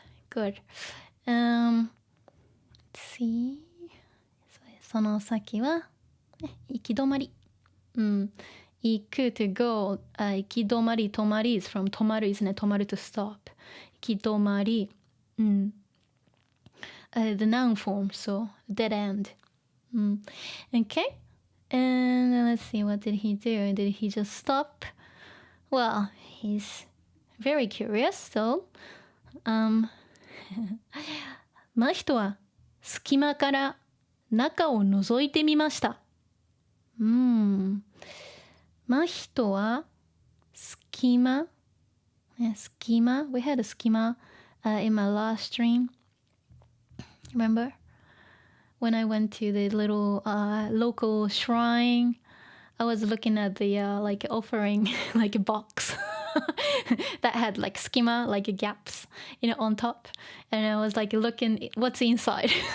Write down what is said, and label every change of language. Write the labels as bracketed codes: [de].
[en] good let's see [ja] その先は行き止まり [en] 行く to go 行き止まり止まり is from 止まる is ね止まる to stop 行き止まりthe noun form so dead end okay and let's see what did he do did he just stop Well, he's very curious, so, [ja] 真人は隙間から中を覗いてみました。真人は隙間、隙間 [en] We had a 隙間、in my last stream. Remember? When I went to the little local shrine, I was looking at the like offering like a box that had like schema, like gaps, on top, and I was like looking what's inside.